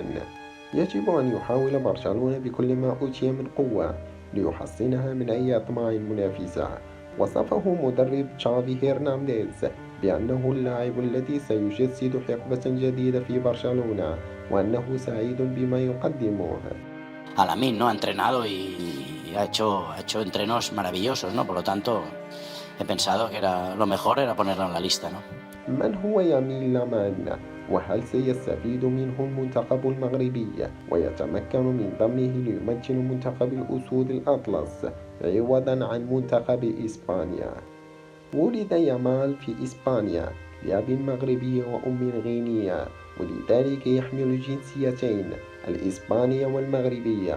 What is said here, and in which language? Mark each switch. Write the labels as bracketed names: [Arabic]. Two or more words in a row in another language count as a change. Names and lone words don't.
[Arabic] يجب أن يحاول برشلونة بكل ما أوتي من قوة ليحصنها من أي أطماع منافسة. وصفه مدرب تشافي هرنانديز بأنه اللاعب الذي سيجسد حقبة جديدة في برشلونة، وأنه سعيد بما يقدمه. [Spanish] Alamín, ¿no? Ha entrenado y ha hecho entrenos maravillosos, ¿no? Por lo tanto, he pensado que era lo mejor era ponerlo en la lista, ¿no? [Arabic] من هو يميل لامان؟ وهل سيستفيد منه المنتخب المغربي ويتمكن من ضمه ليمثل منتخب الأسود الأطلس عوضا عن منتخب إسبانيا؟ ولد يامال في إسبانيا لأب مغربي وأم غينية، ولذلك يحمل الجنسيتين الإسبانية والمغربية.